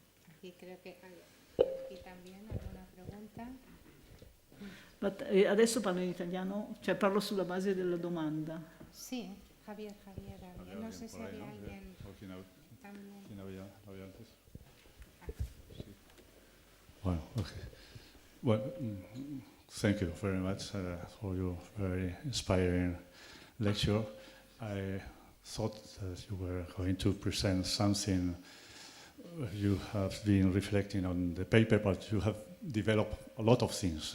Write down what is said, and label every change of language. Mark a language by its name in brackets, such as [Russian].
[Spanish] Aquí creo que aquí también alguna pregunta. [Italian] Adesso parlo in italiano, cioè parlo sulla base della domanda. [Spanish] Sí, Javier, no sé si había alguien también. ¿Quién había antes? Sí. Bueno, okay. [English] Well, thank you very much for your very inspiring lecture. I thought that you were going to present something. You have been reflecting on the paper, but you have developed a lot of things.